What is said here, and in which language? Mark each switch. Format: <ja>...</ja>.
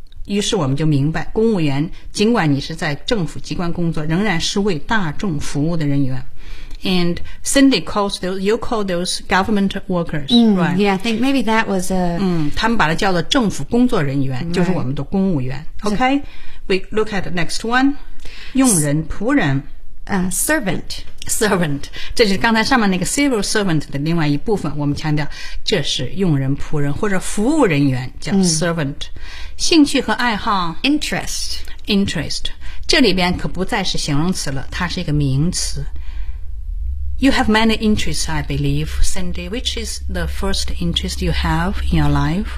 <zh>于是我们就明白，公务员尽管你是在政府机关工作，仍然是为大众服务的人员。</zh> <en>And Cindy calls those, you call those government workers, right? Yeah, I think maybe that was a...</en> <zh>他们把它叫做政府工作人员、</zh> <en>right.</en> <zh>就是我们的公务员。</zh> <en>OK, we look at the next one.</en> <zh>佣人、仆人。</zh> <en>Servant.</en> <zh>Servant. 这是刚才上面那个 civil servant 的另外一部分，我们强调这是佣人、仆人或者服务人员叫 servant.、Mm. 兴趣和爱好。</zh> <en>Interest. Interest.</en> <zh>这里边可不再是形容词了，它是一个名词。</zh> <en>You have many interests, I believe, Cindy. Which is the first interest you have in your life?</en>